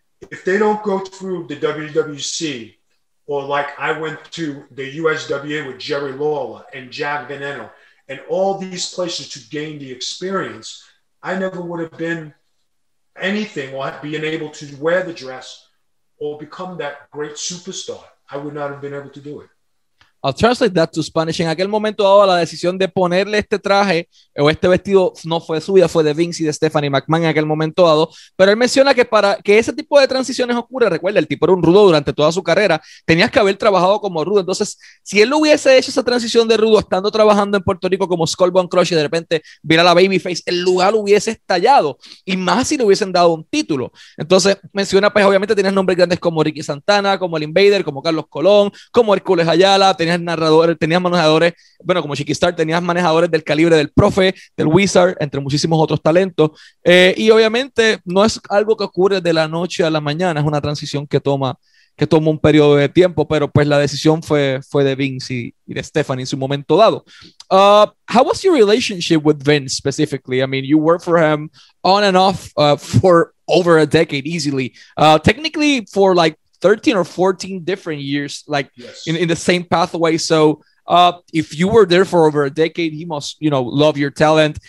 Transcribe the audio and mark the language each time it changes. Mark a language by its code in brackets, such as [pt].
[en] If they don't go through the WWC, or like I went to the USWA with Jerry Lawler and Jack Veneno and all these places to gain the experience, I never would have been anything or being able to wear the dress or become that great superstar. I would not have been able to do it. I'll translate that to Spanish. [es] En aquel momento dado, la decisión de ponerle este traje o este vestido no fue suya, fue de Vince y de Stephanie McMahon en aquel momento dado, pero él menciona que para que ese tipo de transiciones ocurra, recuerda, el tipo era un rudo durante toda su carrera, tenías que haber trabajado como rudo. Entonces, si él hubiese hecho esa transición de rudo estando trabajando en Puerto Rico como Skullbone Crush y de repente viera la babyface, el lugar hubiese estallado, y más si le hubiesen dado un título. Entonces, menciona, pues obviamente tenías nombres grandes como Ricky Santana, como el Invader, como Carlos Colón, como Hércules Ayala, tenías narradores, tenías manejadores, bueno, como Chiqui Star, tenías manejadores del calibre del Profe, del Wizard, entre muchísimos otros talentos, y obviamente no es algo que ocurre de la noche a la mañana, es una transición que toma un periodo de tiempo, pero pues la decisión fue de Vince y de Stephanie en su momento dado. [en] How was your relationship with Vince specifically? I mean, you worked for him on and off for over a decade easily, technically for like 13 or 14 different years, like yes. in the same pathway. So if you were there for over a decade, he must, love your talent.